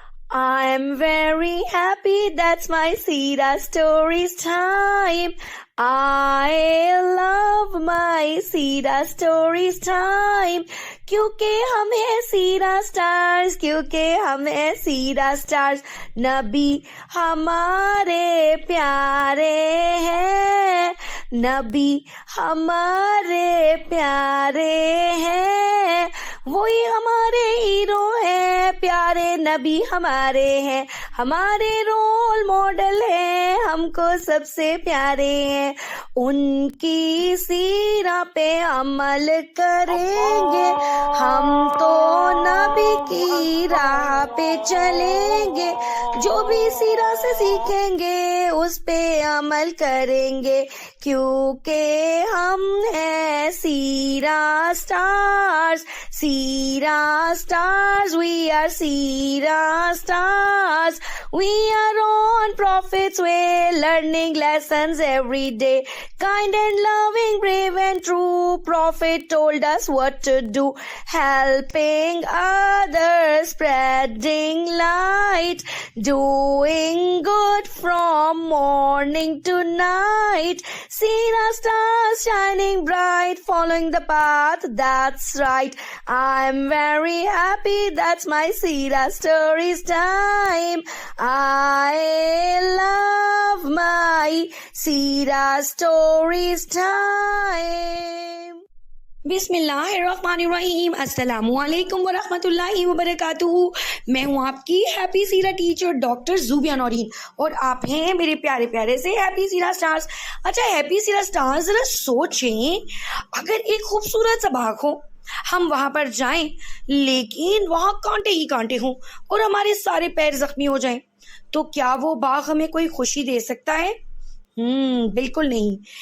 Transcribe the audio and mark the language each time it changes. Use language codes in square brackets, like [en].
[en] I'm very happy, that's my Sira Stories time. I love my Sira Stories time. [ur] کیونکہ ہم ہیں سیرا stars, کیونکہ ہم ہیں سیرا سٹارز. نبی ہمارے پیارے ہیں، نبی ہمارے پیارے ہیں، وہی ہمارے ہیرو ہیں، پیارے نبی ہمارے ہیں، ہمارے رول ماڈل ہیں، ہم کو سب سے پیارے ہیں. ان کی سیرہ پہ عمل کریں گے، ہم تو نبی کی راہ پہ چلیں گے، جو بھی سیرہ سے سیکھیں گے اس پہ عمل کریں گے، کیونکہ ہم ہیں سیرہ stars. [en] Seerah stars, we are Seerah stars. We are on Prophet's way, learning lessons every day. Kind and loving, brave and true, Prophet told us what to do. Helping others, spreading light, doing good from morning to night. Seerah stars shining bright, following the path that's right. I'm very happy, that's my Seerah Stories time. I love my Seerah Stories time. [ar] بسم اللہ الرحمن الرحیم. السلام علیکم ورحمۃ اللہ وبرکاتہ. [ur] میں ہوں آپ کی happy سیرہ teacher doctor Zobia Noreen, اور آپ ہیں میرے پیارے پیارے سے ہیپی سیرہ سٹارز. اچھا ہیپی سیرہ سٹارز، ذرا سوچیں اگر ایک خوبصورت سا باغ ہو، ہم وہاں پر جائیں لیکن وہاں کانٹے ہی کانٹے ہوں اور ہمارے سارے پیر زخمی ہو جائیں، تو کیا وہ باغ ہمیں کوئی خوشی دے سکتا ہے؟ بالکل نہیں.